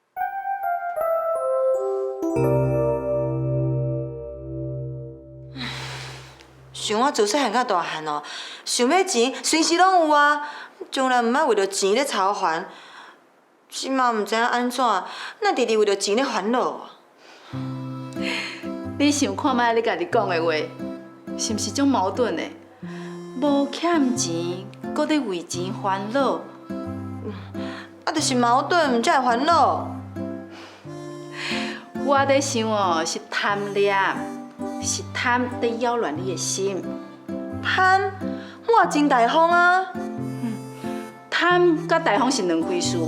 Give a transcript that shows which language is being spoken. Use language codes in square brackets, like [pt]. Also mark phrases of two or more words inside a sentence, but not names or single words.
[nan] 想我自细汉到大汉哦，想要钱随时拢有啊，从来毋捌为着钱咧操烦。即马毋知影安怎，咱直直为着钱咧烦恼啊。你想看卖你家己讲的话，是毋是种矛盾的？无欠钱，搁咧为钱烦恼。啊，就是矛盾，才会烦恼。我在想哦，是贪念，是贪在扰乱你的心。贪？我真大方啊！贪甲大方是两回事。